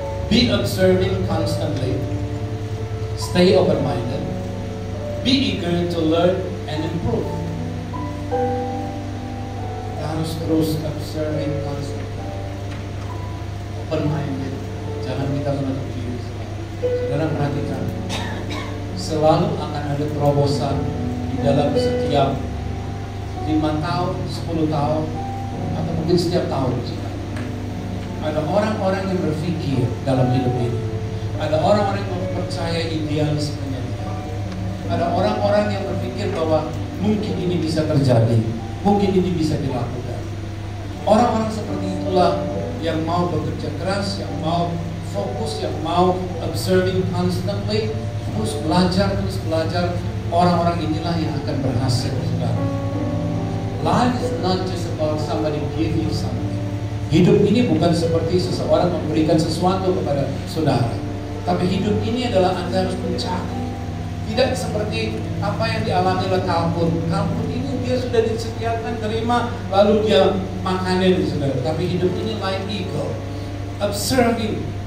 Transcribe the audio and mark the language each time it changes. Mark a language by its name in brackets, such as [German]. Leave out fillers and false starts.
[English] Be observing constantly. Stay open-minded. Be eager to learn and improve. [Indonesian] Kita harus terus [English] observing constantly. Open-minded. [Indonesian] Jangan kita menutup diri. Saudara perhatikan. Selalu akan ada terobosan di dalam setiap 5 tahun, 10 tahun, atau mungkin setiap tahun. Ada orang-orang yang berpikir dalam hidup ini. Ada orang-orang yang percaya idealismenya. Ada orang-orang yang berpikir bahwa mungkin ini bisa terjadi, mungkin ini bisa dilakukan. Orang-orang seperti itulah yang mau bekerja keras, yang mau fokus, yang mau [English] observing constantly, [Indonesian] terus belajar. Orang-orang inilah yang akan berhasil, saudara. [English] Life is not just about somebody give you something. [Indonesian] Hidup ini bukan seperti seseorang memberikan sesuatu kepada saudara, tapi hidup ini adalah Anda harus mencari. Tidak seperti apa yang dialami oleh kalkun. Kalkun ini dia sudah disediakan, terima, lalu dia makanin, saudara. Tapi hidup ini [English] like eagle, observing.